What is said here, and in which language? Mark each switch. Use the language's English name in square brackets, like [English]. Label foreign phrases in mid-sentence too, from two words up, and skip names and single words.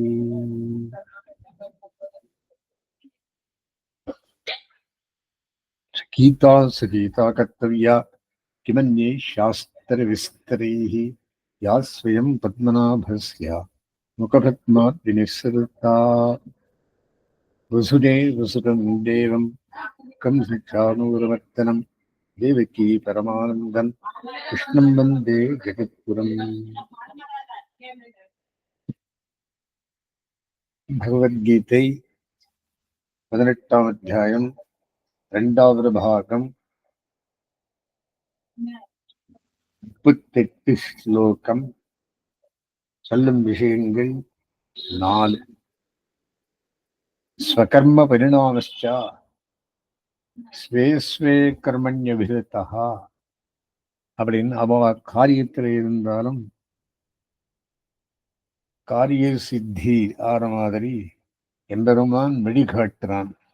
[Sanskrit] गीता सगीता कर्तव्या किमन्ये शास्त्रविस्तरैः या स्वयं पद्मनाभस्य मुखपद्मात् विनिसृता वसुदेवसुतं देवं कंसचाणूरमर्दनं देवकी परमानन्दं कृष्णं वन्दे जगद्गुरुम्। [Tamil] भगवद्गीதை 18ஆம் அத்தியாயம் 2வது பாகம் 38 ஸ்லோகம். சொல்லும் விஷயங்கள் 4. [Sanskrit] स्वकर्म परिणामश्च स्वे स्वे कर्मण्यभिरता [Tamil] அப்படின்னு அவ காரியத்தில் இருந்தாலும் காரிய சித்தி ஆற மாதிரி எம்பெருமான் வழிகாட்டுறான்.